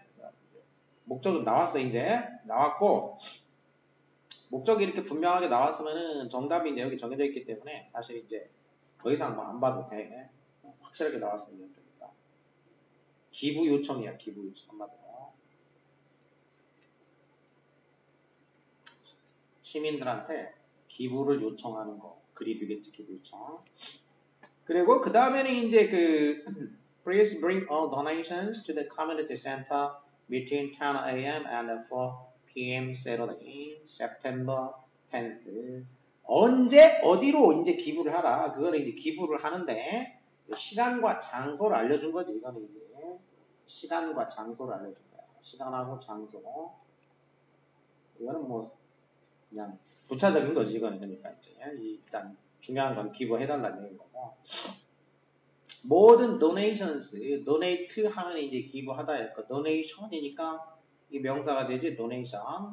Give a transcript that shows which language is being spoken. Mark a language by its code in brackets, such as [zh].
[ko] 그래서 목적은 나왔어 이제 나왔고 목적이 이렇게 분명하게 나왔으면은 정답이 이제 여기 정해져 있기 때문에 사실 이제 더 이상 뭐 안 봐도 돼. 확실하게 나왔으면 됩니다. 기부 요청이야 기부 요청 한마디로. 시민들한테 기부를 요청하는 거. 글이 되겠지, 기부 요청. 그리고 그 다음에는 이제 [en] Please bring all donations to the community center between 10 a.m. and 4 p.m. Saturday, September 10th. [ko] 언제, 어디로 이제 기부를 하라. 그거는 이제 기부를 하는데, 시간과 장소를 알려준 거지, 이거는 이제. 시간과 장소를 알려준 거야. 시간하고 장소. 이거는 뭐, 그냥 부차적인 거지 이거는. 그러니까 이제 일단 중요한 건 기부해달라는 얘기인 거고 모든 donations, donate 하면 이제 기부하다 할까 donation이니까 이 명사가 되지 donation.